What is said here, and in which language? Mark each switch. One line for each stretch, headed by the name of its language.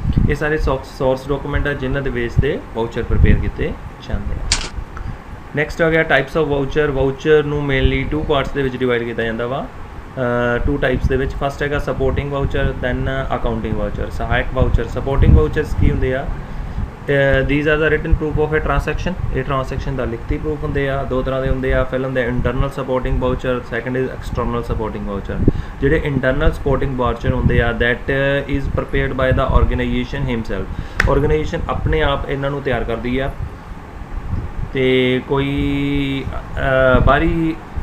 Punjabi: ਇਹ ਸਾਰੇ source document ਆ ਜਿਨ੍ਹਾਂ ਦੇ ਬੇਸ 'ਤੇ ਵਾਊਚਰ ਪ੍ਰਪੇਅਰ ਕੀਤੇ ਜਾਂਦੇ ਆ। ਨੈਕਸਟ ਆ ਗਿਆ ਟਾਈਪਸ ਆਫ ਵਾਊਚਰ। ਵਾਊਚਰ ਨੂੰ ਮੇਨਲੀ 2 ਪਾਰਟਸ ਦੇ ਵਿੱਚ ਡਿਵਾਈਡ ਕੀਤਾ ਜਾਂਦਾ ਵਾ। 2 ਟਾਈਪਸ ਦੇ ਵਿੱਚ।
English: first
Punjabi: ਹੈਗਾ
English: Supporting voucher, then accounting voucher.
Punjabi: ਸਹਾਇਕ ਵਾਊਚਰ। ਸਪੋਰਟਿੰਗ ਵਾਊਚਰਸ ਕੀ ਹੁੰਦੇ ਆ?
English: these are the written proof of a transaction।
Punjabi: ਇਹ ਟ੍ਰਾਂਸੈਕਸ਼ਨ ਦਾ ਲਿਖਤੀ ਪ੍ਰੂਫ ਹੁੰਦੇ ਆ। 2 ਤਰ੍ਹਾਂ ਦੇ ਹੁੰਦੇ ਆ। ਪਹਿਲਾਂ ਹੁੰਦੇ
English: Internal supporting voucher, second is external supporting voucher.
Punjabi: ਜਿਹੜੇ
English: internal supporting voucher
Punjabi: ਹੁੰਦੇ ਆ
English: That is prepared by the organization himself.
Punjabi: Organisation ਆਪਣੇ ਆਪ ਇਹਨਾਂ ਨੂੰ ਤਿਆਰ ਕਰਦੀ ਆ ਅਤੇ ਕੋਈ ਬਾਹਰੀ